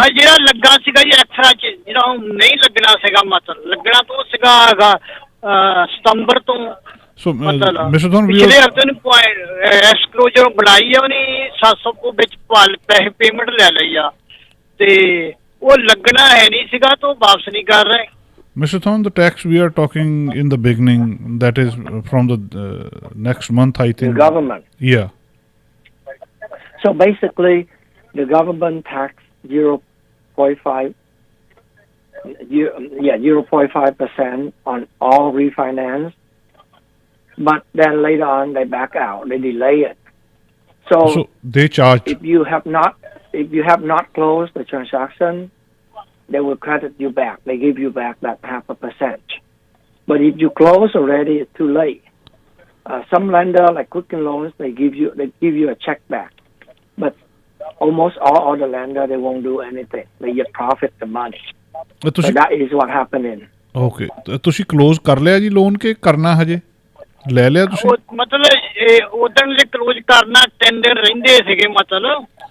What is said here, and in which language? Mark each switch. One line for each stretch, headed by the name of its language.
Punjabi: ਆ ਜਿਹੜਾ ਲੱਗਾ ਸੀਗਾ ਜੀ ਐਕਸਟਰਾ ਚ, ਜਿਹੜਾ ਨਹੀਂ ਲੱਗਣਾ ਸੀਗਾ, ਮਤਲਬ ਲੱਗਣਾ ਤਾਂ ਸੀਗਾ ਸਤੰਬਰ ਤੋਂ। ਸੋ ਮਤਲਬ
English: mister ਥੋਨ,
Punjabi: ਪਿਛਲੇ ਹਫ਼ਤੇ ਨੂੰ ਐਸਕਰੋ ਜਦੋਂ ਬਣਾਈ ਆ ਉਹਨੇ 700 ਕੋ ਵਿੱਚ ਪੈਸੇ ਪੇਮੈਂਟ ਲੈ ਲਈ ਆ, ਤੇ ਉਹ ਲੱਗਣਾ ਹੈ ਨਹੀਂ ਸੀਗਾ, ਤਾਂ ਉਹ ਵਾਪਸ ਨਹੀਂ ਕਰ ਰਹੇ।
English: Mr. Thon, the tax we are talking in the beginning, that is from the next month, I think. The government. Yeah. So basically, the government tax 0.5, 0.5% on all refinance, but then later on they back out, they delay it. So they charge. If you have not closed the transaction, they will credit you back. They give you back that 0.5%. But if you close already, it's too late. Some lender, like Quicken Loans, they give you a check back. But almost all other lender, they won't do anything. They just profit the money. So that is what happening. Okay.
Punjabi: ਤੁਸੀਂ close ਕਰ ਲਿਆ ਜੀ loan ਕੇ ਕਰਨਾ ਹਜੇ? ਲੈ ਲਿਆ ਤੁਸੀਂ? ਮਤਲਬ ਉਦੋਂ ਜੇ ਕਲੋਜ਼ ਕਰਨਾ 10 ਦਿਨ ਰਹਿੰਦੇ ਸੀਗੇ, ਮਤਲਬ